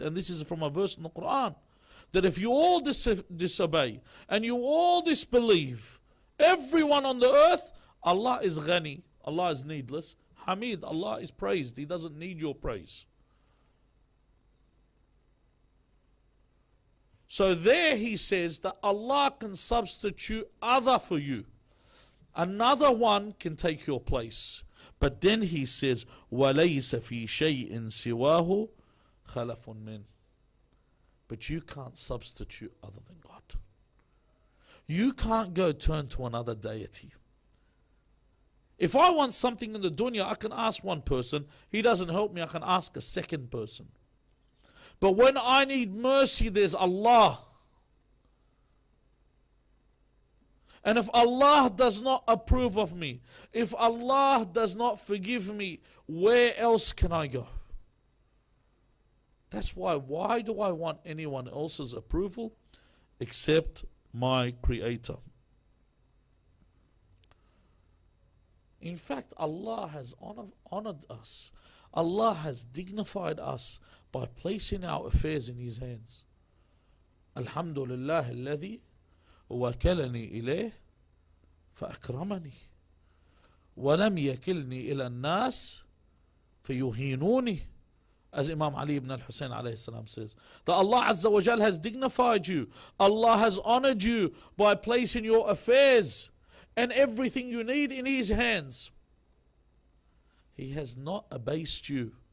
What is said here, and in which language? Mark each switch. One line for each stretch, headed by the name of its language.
English: And this is from a verse in the Quran, that if you all disobey and you all disbelieve, everyone on the earth, Allah is ghani, Allah is needless, Hamid, Allah is praised, He doesn't need your praise. So there he says that Allah can substitute other for you. Another one can take your place.
Arabic: But then he says, وَلَيْسَ فِي شَيْءٍ سِوَاهُ خَلَفٌ مِّنْ.
English: But you can't substitute other than God. You can't go turn to another deity. If I want something in the dunya, I can ask one person. He doesn't help me, I can ask a second person. But when I need mercy, there's Allah. And if Allah does not approve of me, if Allah does not forgive me, where else can I go? That's why do I want anyone else's approval except my Creator? In fact, Allah has honored us. Allah has dignified us by placing our affairs in His hands.
Arabic: Alhamdulillah alladhi wakalani ilayh فأكرمني ولم يكلني إلى الناس فيهينوني.
English: As Imam Ali ibn Al Hussein alayhi salam says, that Allah Azza wa Jal has dignified you. Allah has honored you by placing your affairs and everything you need in His hands. He has not abased you.